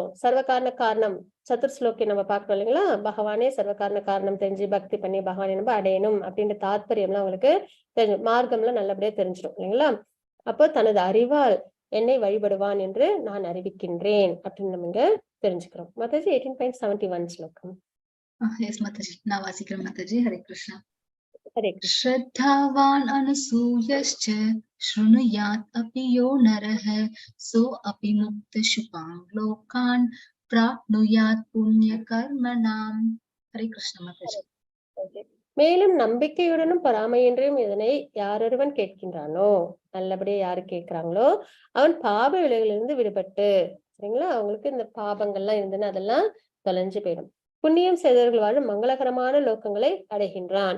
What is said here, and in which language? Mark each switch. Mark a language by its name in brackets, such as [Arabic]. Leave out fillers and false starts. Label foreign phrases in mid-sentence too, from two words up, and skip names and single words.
[Sanskrit] सर्वकारण कारणम् [Tamil] சதுர் ஸ்லோகி நம்ம பாக்குறோம் இல்லைங்களா? பகவானே [Sanskrit] सर्वकारण कारणम् [Tamil] தெரிஞ்சு பக்தி பண்ணி பகவானை நம்ம அடையணும் அப்படின்ற தாத்பரியம்லாம் அவங்களுக்கு தெரிஞ்சு மார்க்கம்லாம் நல்லபடியா தெரிஞ்சிடும் இல்லைங்களா? அப்போ தனது அறிவால் என்னை வழிபடுவான் என்று நான் அறிவிக்கின்றேன் அப்படின்னு நம்ம இங்க தெரிஞ்சுக்கிறோம். மாதாஜி 18.71 ஸ்லோகம். எஸ் மாதாஜி. நான் வாசிக்கிறேன் மாதாஜி. ஹரே கிருஷ்ணா. ஹரே கிருஷ்ணா. [Sanskrit] श्रद्धावान् अनसूयश्च शृणुयात् अपि यो नरः सो अपि मुक्तशुभान् लोकान् प्राप्नुयात् पुण्यकर्मणाम्. हरे कृष्ण माताजी. [Tamil] மேலும் நம்பிக்கையுடனும் பொறாமையின்றியும் இதனை யாரொருவன் கேட்கின்றானோ, நல்லபடியா யாரு கேட்கிறாங்களோ அவன் பாப விலைகளிலிருந்து விடுபட்டு, சரிங்களா? அவங்களுக்கு இந்த பாபங்கள்லாம் இருந்துன்னு அதெல்லாம் தொலைஞ்சு போயிடும். புண்ணியம் செய்தவர்கள் வாழும் மங்களகரமான லோகங்களை அடைகின்றான்.